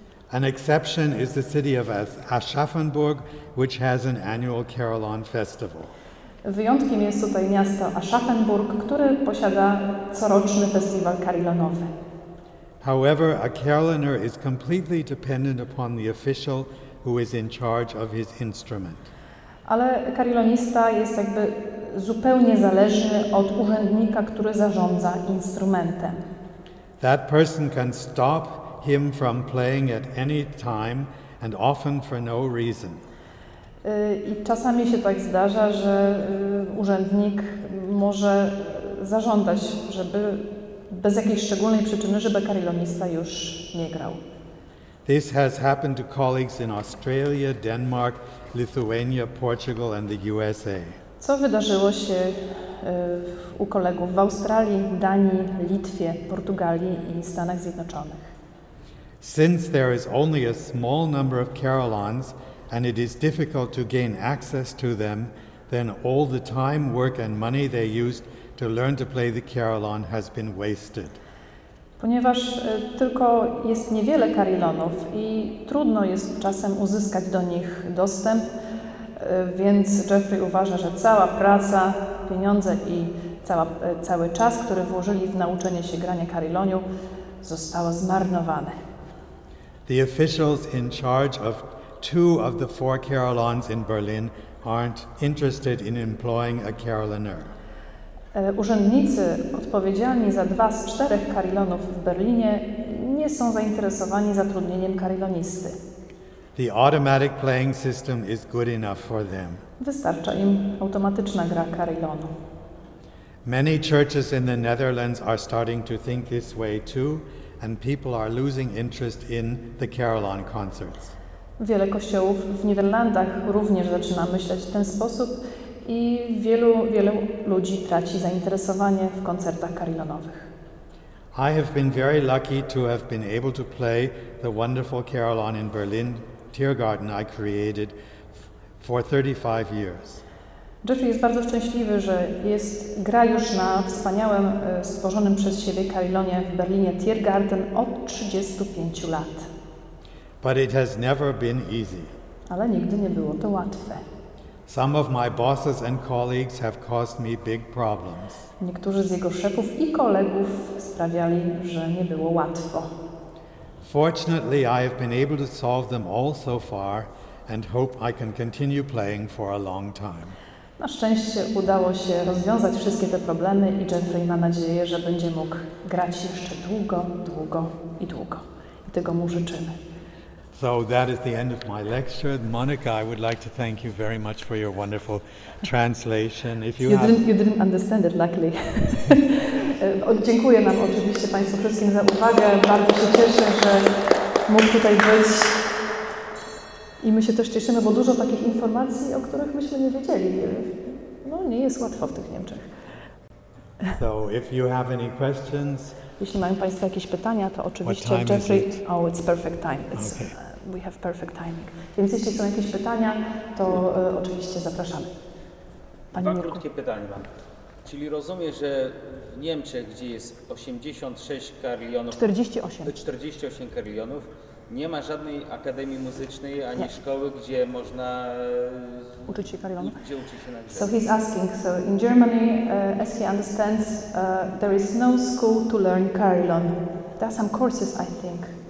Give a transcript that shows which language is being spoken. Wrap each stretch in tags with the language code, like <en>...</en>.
<en>An exception is the city of Aschaffenburg, which has an annual carillon festival.</en> <pl>Wyjątkiem jest tutaj miasto Aschaffenburg, które posiada coroczny festiwal carillonowy.</pl> <en>However, a carillonneur is completely dependent upon the official who is in charge of his instrument.</en> <pl>Ale carillonista jest jakby zupełnie zależny od urzędnika, który zarządza instrumentem.</pl> <en>That person can stop him from playing at any time and often for no reason.</en> <pl>I czasami się tak zdarza, że urzędnik może zażądać, żeby bez jakiejś szczególnej przyczyny, żeby carillonista już nie grał.</pl> <en>This has happened to colleagues in Australia, Denmark, Lithuania, Portugal and the USA.</en> <pl>Co wydarzyło się u kolegów w Australii, Danii, Litwie, Portugalii i Stanach Zjednoczonych?</pl> <en>Since there is only a small number of carillons and it is difficult to gain access to them, then all the time, work and money they used to learn to play the carillon has been wasted.</en> <pl>Ponieważ tylko jest niewiele carillonów i trudno jest czasem uzyskać do nich dostęp, więc Jeffrey uważa, że cała praca, pieniądze i cały czas, który włożyli w nauczenie się grania carilloniu, zostało zmarnowane.</pl> <en>The officials in charge of 2 of the 4 carillons in Berlin aren't interested in employing a carillonneur.</en> <pl>Urzędnicy odpowiedzialni za 2 z 4 carillonów w Berlinie nie są zainteresowani zatrudnieniem carillonisty.</pl> <en>The automatic playing system is good enough for them.</en> <pl>Wystarcza im automatyczna gra carillonu.</pl> <en>Many churches in the Netherlands are starting to think this way too, and people are losing interest in the carillon concerts.</en> <pl>Wiele kościołów w Niderlandach również zaczyna myśleć w ten sposób i wielu ludzi traci zainteresowanie w koncertach carillonowych.</pl> <en>I have been very lucky to have been able to play the wonderful carillon in Berlin, Tiergarten I created for 35 years.</en> <pl>Jeffrey jest bardzo szczęśliwy, że gra już na wspaniałym, stworzonym przez siebie carillonie w Berlinie Tiergarten od 35 lat.</pl> <en>But it has never been easy.</en> <pl>Ale nigdy nie było to łatwe.</pl> <en>Some of my bosses and colleagues have caused me big problems.</en> <pl>Niektórzy z jego szefów i kolegów sprawiali, że nie było łatwo.</pl> <en>Fortunately, I have been able to solve them all so far and hope I can continue playing for a long time.</en> <pl>Na szczęście udało się rozwiązać wszystkie te problemy i Jeffrey ma nadzieję, że będzie mógł grać jeszcze długo, długo i długo. I tego mu życzymy.</pl> <en>So that is the end of my lecture. Monika, I would like to thank you very much for your wonderful translation. If you didn't understand it, luckily.</en> <pl>Dziękuję nam oczywiście Państwu wszystkim za uwagę. Bardzo się cieszę, że mógł tutaj być. I my się też cieszymy, bo dużo takich informacji, o których myśmy nie wiedzieli. No, nie jest łatwo w tych Niemczech.</pl> <en>So if you have any questions.</en> <pl>Jeśli mają Państwo jakieś pytania, to oczywiście Jeffrey...</pl> <en>Oh, it's perfect time. We have perfect timing.</en> <pl>Więc jeśli są jakieś pytania, to oczywiście zapraszamy. Dwa krótkie pytania mam. Czyli rozumiem, że w Niemczech, gdzie jest 86 carillonów... 48 carillonów, nie ma żadnej akademii muzycznej ani szkoły, gdzie można uczyć się carillonu. Gdzie uczyć się na grze.</pl> <en>So he's asking, so in Germany, as he understands, there is no school to learn carillon. There are some courses, I think.</en>